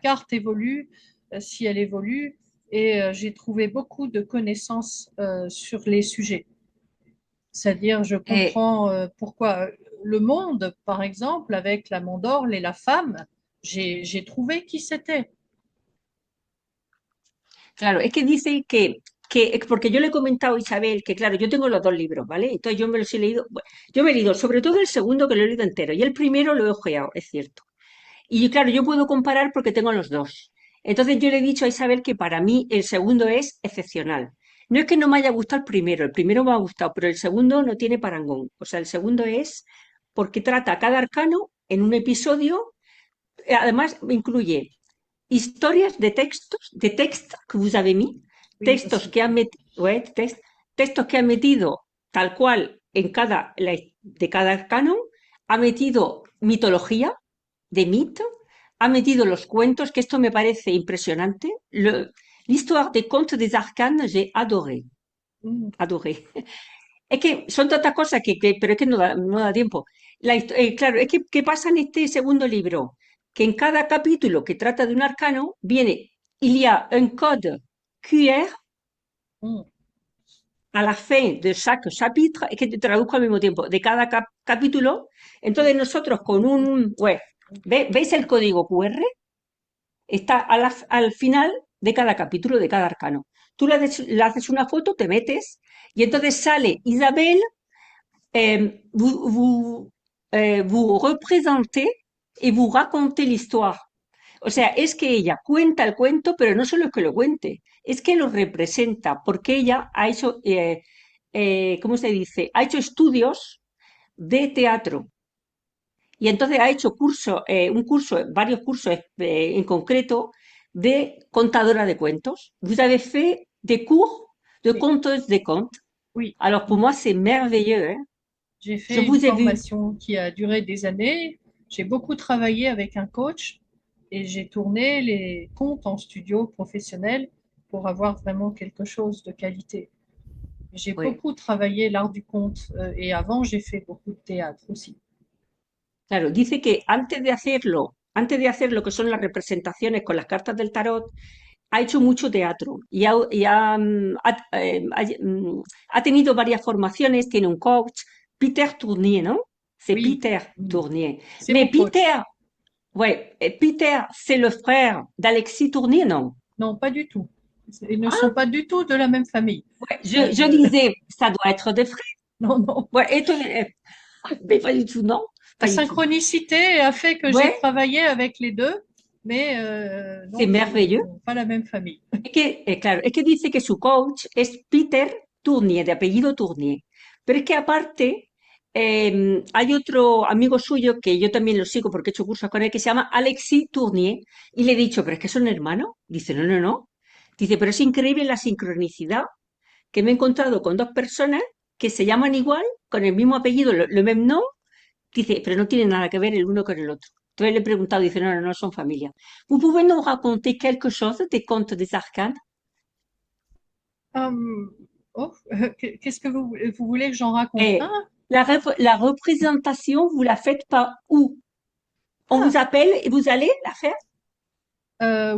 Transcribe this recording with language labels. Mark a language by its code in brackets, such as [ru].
[fr] carte évolue, si elle évolue. Et j'ai trouvé beaucoup de connaissances sur les sujets. C'est-à-dire, je Eh, comprends pourquoi le monde, par exemple, avec la mandorle et la femme, j'ai trouvé qui c'était. [es] Claro, es que dice porque yo le he comentado a Isabel que, claro, yo tengo los dos libros, ¿vale? Entonces yo me los he leído, bueno, yo me he leído sobre todo el segundo que lo he leído entero y el primero lo he ojeado, es cierto. Y claro, yo puedo comparar porque tengo los dos. Entonces yo le he dicho a Isabel que para mí el segundo es excepcional. No es que no me haya gustado el primero me ha gustado, pero el segundo no tiene parangón. O sea, el segundo es porque trata cada arcano en un episodio, además incluye historias de textos que [fr] vous avez mis, Oui, aussi. [es] textos que han metido tal cual de cada canon, ha metido mitología, [fr] de mythes, [es] ha metido los cuentos, que esto me parece impresionante. [fr] L'histoire des contes des arcanes, j'ai adoré, Mm. adoré. [es] Es que son tantas cosas pero es que no da tiempo. Claro, es que ¿qué pasa en este segundo libro? Que en cada capítulo que trata de un arcano viene, [fr] il y a un code QR Mm. a la fin de chaque chapitre, [es] es que te traduzco al mismo tiempo, de cada capítulo. Entonces nosotros con ¿veis el código QR? Está al final de cada capítulo, de cada arcano. Tú le haces una foto, te metes y entonces sale Isabel, [fr] vous représentez [es] y [fr] vous racontez l'histoire. [es] O sea, es que ella cuenta el cuento, pero no solo es que lo cuente, es que lo representa, porque ella ha hecho, ¿cómo se dice? Ha hecho estudios de teatro. Y entonces ha hecho varios cursos en concreto de contadora de cuentos. [fr] Vous avez fait des cours de Oui, conteuse de contes. oui. Alors pour moi, c'est merveilleux, hein. J'ai Je fait une vous ai vu. formation qui a duré des années. J'ai beaucoup travaillé avec un coach et j'ai tourné les comptes en studio professionnel pour avoir vraiment quelque chose de qualité. J'ai Oui. beaucoup travaillé l'art du conte et avant j'ai fait beaucoup de théâtre aussi. [es] Claro, dice que antes de hacer lo que son las representaciones con las cartas del tarot, ha hecho mucho teatro ha tenido varias formaciones, tiene un coach, Peter Tournier, ¿no? [fr] C'est Oui, Peter mm, Tournier. c'est Mais mon coach. Peter, c'est le frère d'Alexis Tournier, non? Non, pas du tout. Ils ne sont pas du tout de la même famille. ouais, Euh, je disais, ça doit être des frères. non, non. Ouais, mais pas du tout, non? La Pas du tout. synchronicité a fait que j'ai Ouais, travaillé avec les deux, mais c'est non, merveilleux. pas la même famille. [es] Claro, es que dice que su coach es Peter Tournier, de apellido Tournier. Pero es que aparte hay otro amigo suyo que yo también lo sigo porque he hecho cursos con él que se llama Alexis Tournier y le he dicho, ¿pero es que son hermanos? Dice, no, no, no. Dice, pero es increíble la sincronicidad que me he encontrado con dos personas que se llaman igual, con el mismo apellido, [fr] le même nom. [es] Dice, pero no tienen nada que ver el uno con el otro. Entonces le he preguntado, dice, no, no, no son familia. [fr] ¿Vous pouvez nous raconter quelque chose des contes des arcanes? Hum, oh, qu'est-ce que vous voulez que j'en raconte? Et la représentation, vous la faites pas où? On Ah, vous appelle et vous allez la faire?